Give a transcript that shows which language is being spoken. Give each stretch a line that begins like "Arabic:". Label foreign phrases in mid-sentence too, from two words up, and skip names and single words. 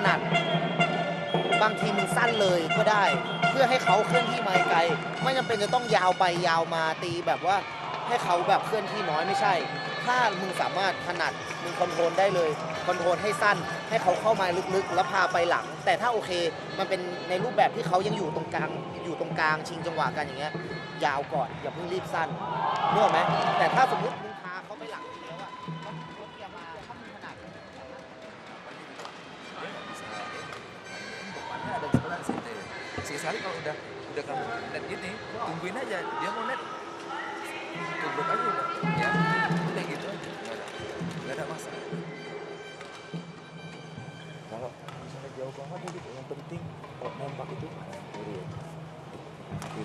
Thai: นัดบางทีมึงสั้นเลยก็ได้เพื่อให้เขาเคลื่อนที่มาไกลไม่จำเป็นจะต้องยาวไปยาวมาตีแบบว่าให้เขาแบบเคลื่อนที่น้อยไม่ใช่ ถ้ามึงสามารถถนัดมึงคอนโทรลได้เลยคอนโทรลให้สั้นให้เขาเข้ามาลึกๆแล้วพาไปหลังแต่ถ้าโอเคมันเป็นในรูปแบบที่เขายังอยู่ตรงกลางชิงจังหวะกันอย่างเงี้ยยาวก่อนอย่าเพิ่งรีบสั้นนึกออกไหมแต่ถ้าสมมติมึงพาเขาไปหลังแล้วอะเขาเกียร์มาถ้ามึงถนัด
Indonesian: Depannya ada sebelah situ. Sekali kalau udah kamu net gini, tungguin aja dia mau net, tubruk aja udah, ya, udah gitu aja, nggak ada masalah. Kalau misalnya jauh banget ya gitu, yang penting kalau nembak itu kiri.